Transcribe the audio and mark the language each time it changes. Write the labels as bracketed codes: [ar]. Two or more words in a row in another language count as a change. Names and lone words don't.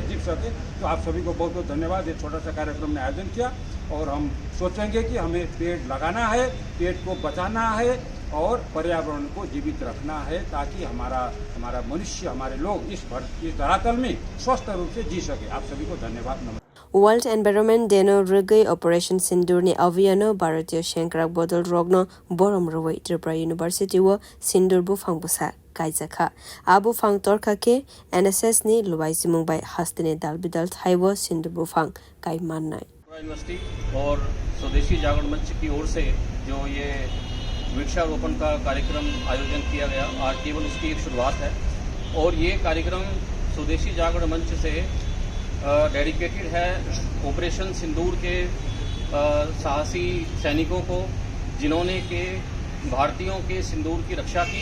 [hi] तो आप सभी को बहुत बहुत धन्यवाद। एक छोटा सा कार्यक्रम ने आयोजन किया और हम सोचेंगे कि हमें पेड़ लगाना है, पेड़ को बचाना है और पर्यावरण को जीवित रखना है, ताकि हमारा मनुष्य, हमारे लोग इस धरातल में स्वस्थ रूप से जी सके। आप सभी को धन्यवाद। [trp] World Environment Day no Rigai Operation Sindur ni Aviano Bharatiya Shankrak Bodol Rogno Borom Rowai Tripura University wo Sindur bu phangbusa kaijaka abu phang torka ke NSS ni Luwaisi Mumbai Hastine Dalbidal Thaiwo Sindur bu phang kai mannai [hi] यूनिवर्सिटी और स्वदेशी जागरण मंच की ओर से जो ये वृक्षारोपण का कार्यक्रम आयोजन किया गया, आज केवल उसकी एक शुरुआत है। और ये कार्यक्रम स्वदेशी जागरण मंच से डेडिकेटेड है ऑपरेशन सिंदूर के साहसी सैनिकों को, जिन्होंने के भारतीयों के सिंदूर की रक्षा की।